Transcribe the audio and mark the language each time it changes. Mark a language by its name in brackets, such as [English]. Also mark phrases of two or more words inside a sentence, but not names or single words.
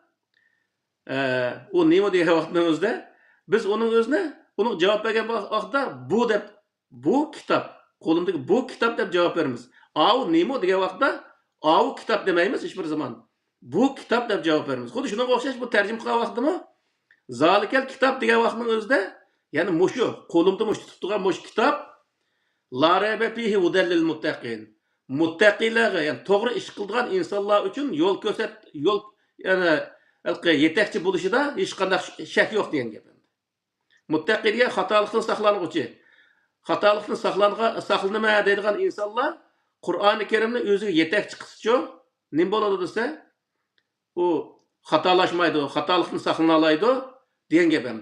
[Uzbek] U nima degan vaqtda o'zida biz uning javob bergan vaqtda bu kitob, qo'limdagi bu kitob deb javob beramiz. U nima degan vaqtda u kitob demaymiz hech bir zaman. Bu kitob deb javob beramiz. Xuddi shunga o'xshash bu tarjima qilgan vaqtda [Arabic] ذلك الكتاب [Uzbek] degan vaqtning o'zida, ya'ni mushu qo'limda tutib turgan kitob [Arabic] لا ريب فيه هدى للمتقين. [Uzbek] Muttaqilarga, ya'ni to'g'ri ish qiladigan insonlar uchun yo'l ya'ni yetakchi bo'lishida hech qanday shak yo'q degan gap. Muttaqiga xatolikdan saqlanuvchi, xatolikdan saqlanma deydigan insonlar Qur'oni Karimni o'ziga yetakchi qilsa, nima bo'ladi desa, u xatolashmaydi, xatolikdan saqlana oladi degan gap endi.